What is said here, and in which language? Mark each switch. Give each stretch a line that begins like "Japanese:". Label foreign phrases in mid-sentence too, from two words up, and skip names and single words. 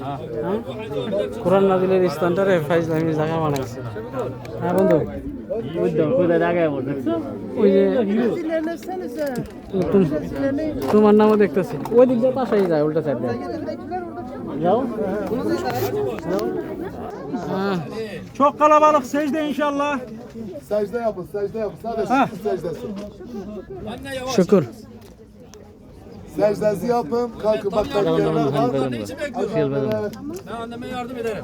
Bangla: হ্যাঁ, কোরআন নাজিলের স্থানটারে ফাইজলামি জায়গা বানাইছে। হ্যাঁ বন্ধু, ওই যে তোমার নামও দেখতেছি। ওই দিক দিয়ে পাশেই যায়, উল্টা সাইড দিয়ে যাও।
Turkish: Çok kalabalık secde inşallah. Secde yapın, secde yapın. Sadece secdesi.
Bangla: শুকুর।
Turkish: Secdesi yapın, kalkın bak yerler var. Ben anneme yardım ederim.